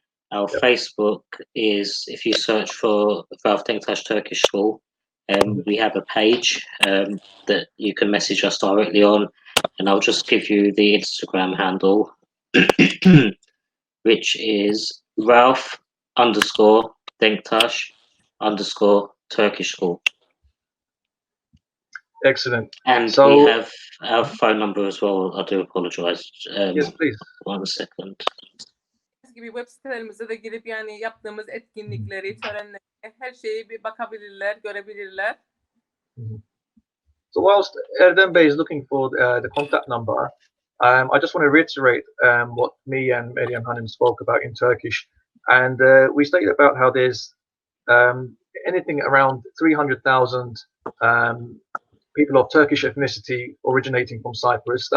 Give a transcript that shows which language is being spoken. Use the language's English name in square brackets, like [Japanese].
[English] Our Facebook is, if you search for Rauf Denktaş Turkish School, we have a page that you can message us directly on, and I'll just give you the Instagram handle, which is Rauf_Denktaş_Turkish School. Excellent. And So, we have our phone number as well. I do apologise. yes, please. 1 second. [Turkish] Gibi web sitelerimize de girip yani yaptığımız etkinlikleri, törenleri, her şeyi bir bakabilirler, görebilirler. [English] So whilst Erdem Bey is looking for the contact number, I just want to reiterate what me and Meryem Hanım spoke about in Turkish. And we stated about how there's anything around 300,000 people of Turkish ethnicity originating from Cyprus.